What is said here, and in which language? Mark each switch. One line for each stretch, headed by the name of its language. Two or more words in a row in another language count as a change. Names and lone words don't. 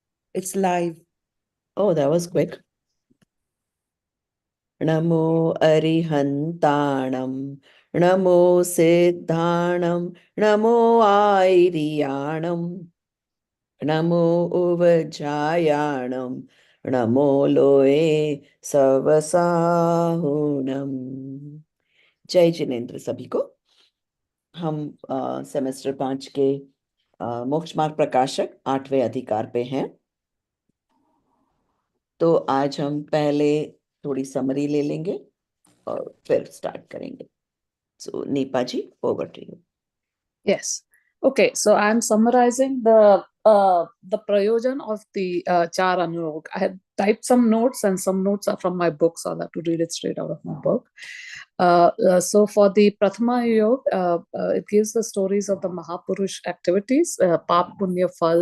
English: It's live. Oh, that was quick.
Prakrit languages: Namo Arihantanam, Namo Siddhanam, Namo Airiyanam, Namo Uvajayanam, Namo Loe Savasahunam.
Hindi: जय जिनेन्द्र सभी को। हम सेमेस्टर 5 के मोक्ष मार्ग प्रकाशक 8वें अधिकार पे हैं। तो आज हम पहले थोड़ी समरी ले लेंगे और फिर स्टार्ट करेंगे। सो नीपाजी,
English: over to you. Yes. Okay, so I'm summarizing the prayojan of the
Hindi: चार अनुरोग.
English: I had typed some notes, and some notes are from my book, so I'll have to read it straight out of my book. So for the
Hindi: प्रथमा योग,
English: it gives the stories of the Mahapurush activities,
Hindi: पाप पुण्य फल.